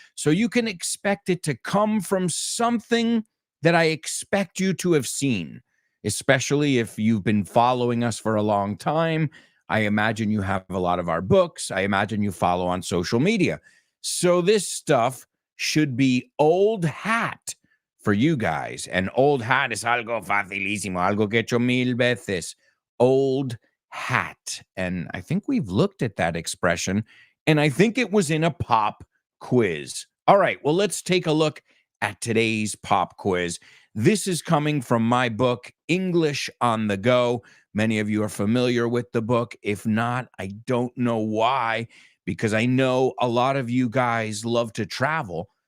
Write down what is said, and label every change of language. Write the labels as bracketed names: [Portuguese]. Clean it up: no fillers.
[English] So you can expect it to come from something that I expect you to have seen, especially if you've been following us for a long time. I imagine you have a lot of our books. I imagine you follow on social media. So this stuff should be old hat for you guys. And old hat is [Spanish] algo facilísimo, algo que hecho mil veces. [English] Old hat. And I think we've looked at that expression, and I think it was in a pop quiz. All right, well, let's take a look at today's pop quiz. This is coming from my book, English on the Go. Many of you are familiar with the book. If not, I don't know why, because I know a lot of you guys love to travel.